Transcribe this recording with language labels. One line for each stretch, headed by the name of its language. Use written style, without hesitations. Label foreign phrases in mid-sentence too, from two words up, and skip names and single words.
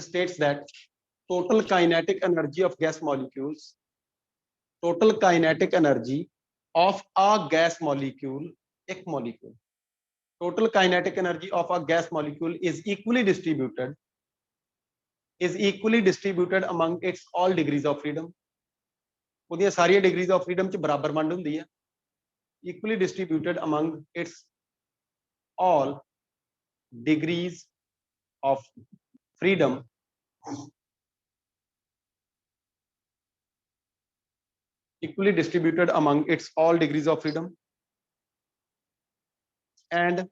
English: states that total kinetic energy of gas molecules, total kinetic energy of a gas molecule, एक molecule, total kinetic energy of a gas molecule is equally distributed among its all degrees of freedom।
Punjabi: ਉਹਦੀਆਂ ਸਾਰੀਆਂ
English: degrees of freedom
Punjabi: ਚ ਬਰਾਬਰ ਵੰਡ ਹੁੰਦੀ ਹੈ।
English: equally distributed among its all degrees of freedom equally distributed among its all degrees of freedom and